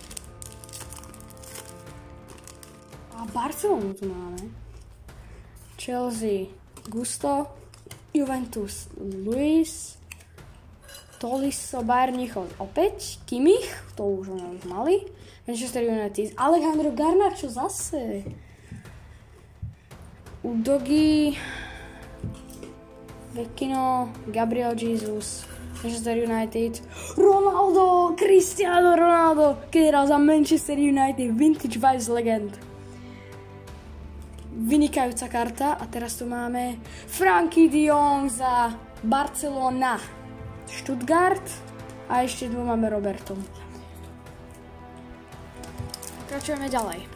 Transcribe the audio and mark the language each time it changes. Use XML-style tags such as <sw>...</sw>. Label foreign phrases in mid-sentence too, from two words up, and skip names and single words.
<sk>A Barcelonu tu máme. Chelsea Gusto, Juventus Luis, Tolisso, Bayern Mníchov opäť, Kimmich, to už mali, Manchester United, Alejandro Garnacho zase, Udogi, Vecchino, Gabriel Jesus, Manchester United, Ronaldo, Cristiano Ronaldo, keď hral za Manchester United, Vintage Vibes Legend. Vynikajúca karta a teraz tu máme Frankie de Jong za Barcelona, Stuttgart a ešte tu máme Roberto. Pokračujeme ďalej.</sk>